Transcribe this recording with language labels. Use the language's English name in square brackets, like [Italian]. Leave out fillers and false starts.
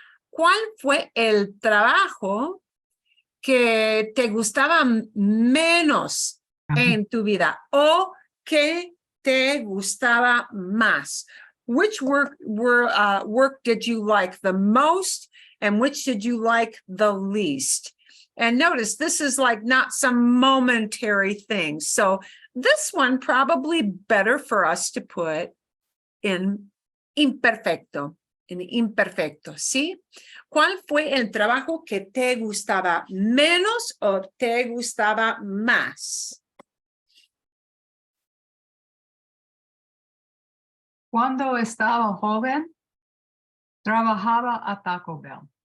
[Spanish] ¿Cuál fue el trabajo que te gustaba menos en tu vida o que te gustaba más? [English] Which work did you like the most and which did you like the least? And notice this is like not some momentary thing. So this one probably better for us to put in imperfecto. [Spanish] En imperfecto, ¿sí? ¿Cuál fue el trabajo que te gustaba menos o te gustaba más? Cuando estaba joven, trabajaba a Taco Bell.